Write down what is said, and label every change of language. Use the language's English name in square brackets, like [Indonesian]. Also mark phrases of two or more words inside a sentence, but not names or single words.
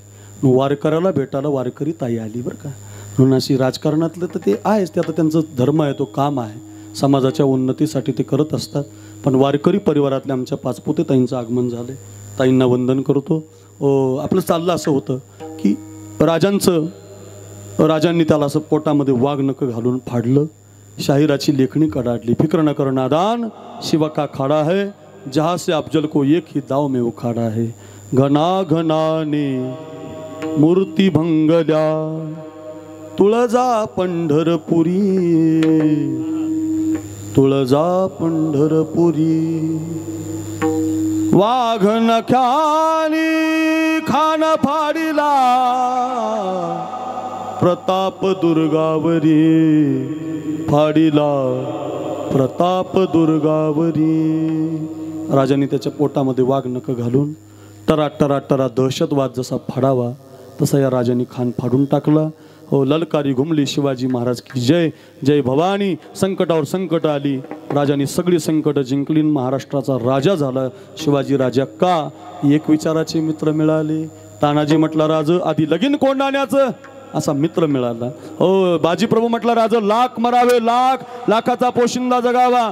[Marathi] वारकऱ्याला भेटायला वारकरी ताई आली, बरं का. म्हणून अशी राजकारणातलं तर ते आहेच, ते आता त्यांचं धर्म आहे, तो काम आहे, समाजाच्या उन्नतीसाठी ते करत असतात. पण वारकरी परिवारातल्या आमच्या पाचपुते ताईंचं आगमन झालं. ताईंना वंदन करतो. आपलं चाललं असं होतं की राजांनी त्याला असं पोटामध्ये वाघ नकं घालून फाडलं. शाहिराची लेखणी कडाडली. [Hindi] फिक्र न कर नादान, शिवा का खाडा है, जहाँ से अफजल को एक ही दाव में उखाडा है. [Marathi] घना घनाने मूर्ती भंगल्या, तुळजा पंढरपुरी, तुळजा पंढरपुरी. वाघ नख्यानी खान फाडिला, प्रताप दुर्गावरी फाडिला, प्रताप दुर्गावरी. राजाने त्याच्या पोटामध्ये वाघ नख घालून टरा दहशतवाद जसा फाडावा तसा या राजाने खान फाडून टाकला. हो, ललकारी घुमली [Hindi] शिवाजी महाराज की जय. [Marathi] जय भवानी. संकटावर संकट आली, राजाने सगळी संकट जिंकली, महाराष्ट्राचा राजा झाला शिवाजी राजा. का? एक विचाराचे मित्र मिळाले. तानाजी म्हटला राज आधी लगीन कोंडाण्याचं, असा मित्र मिळाला. हो, बाजीप्रभू म्हटला राज लाख मरावे, लाखाचा पोशिंदा जगावा.